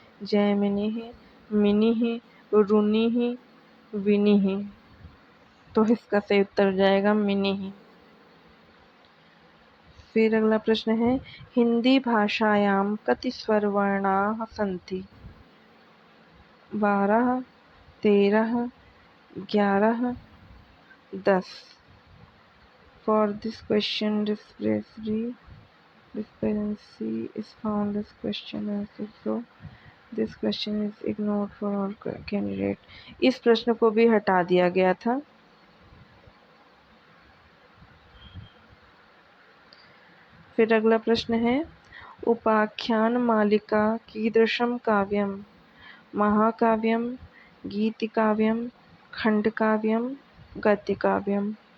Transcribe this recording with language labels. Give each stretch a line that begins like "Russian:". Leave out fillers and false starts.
Sanskrit: जैमिनिः, मिनिः, रुनिः, विनिः।
Hindi: तो इसका सही उत्तर हो जाएगा मिनिः। फिर अगला प्रश्न है,
Sanskrit: हिंदी भाषायां कति स्वरवर्णाः सन्ति? 12, 13, 11, 10।
English: For this question, discrepancy is found as question answer. So this question is ignored for all candidate.
Hindi: इस प्रश्न को भी हटा दिया गया था। फिर अगला प्रश्न है,
Sanskrit: उपाख्यान मालिका कीदृशं काव्यम? महाकाव्यम, गीतिकाव्यम, खंडकाव्यम, गद्यकाव्यम।